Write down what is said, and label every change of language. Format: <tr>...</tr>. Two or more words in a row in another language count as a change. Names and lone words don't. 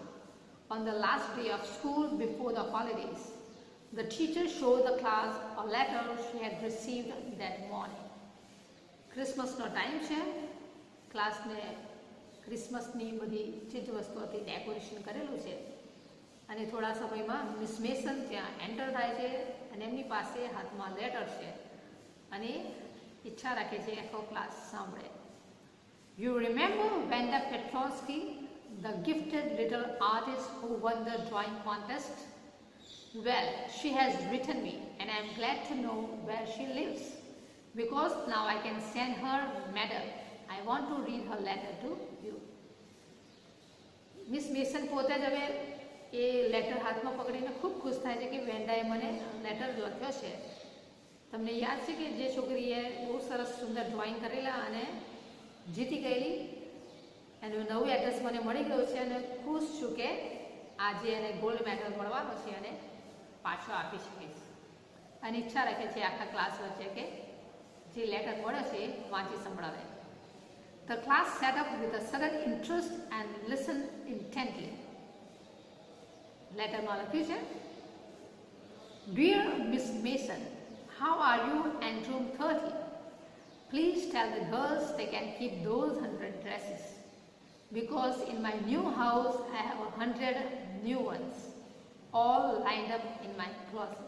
<en>On the last day of school before the holidays, the teacher showed the class a letter she had received that morning.</en> <gu>ક્રિસમસનો ટાઈમ છે, ક્લાસને ક્રિસમસની બધી ચીજ વસ્તુઓથી ડેકોરેશન કરેલું છે અને થોડા સમયમાં મિસ મેસન ત્યાં એન્ટર થાય છે અને એમની પાસે હાથમાં લેટર છે અને ઈચ્છા રાખે છે આખો ક્લાસ સાંભળે.</gu> <en>You remember Vanda Petronsky, the gifted little artist who won the drawing contest? Well, she has written me and I am glad to know where she lives, because now I can send her medal. I want to read her letter to you.</en> <gu>મિસ મેસન પોતે જ હવે એ લેટર હાથમાં પકડીને ખૂબ ખુશ થાય છે કે વેન્ડાએ મને લેટર લખ્યો છે. તમને યાદ છે કે જે છોકરીએ બહુ સરસ સુંદર ડ્રોઈંગ કરેલા અને જીતી ગયેલી, એનું નવું એડ્રેસ મને મળી ગયું છે અને ખુશ છું કે આજે એને</gu> <en>gold medal</en> <gu>મળવાનો છે અને પાછો આપી શકીશ. અને ઈચ્છા રાખે છે આખા ક્લાસ વચ્ચે કે જે લેટર મળ્યો છે એ વાંચી સંભળાવે.</gu> <en>The class sat up with a sudden interest and listened intently.</en> <gu>લેટરમાં લખ્યું છે,</gu> <en>Dear Miss Mason, how are you and room 30? Please tell the girls they can keep those 100 dresses, because in my new house I have 100 new ones, all lined up in my closet.</en>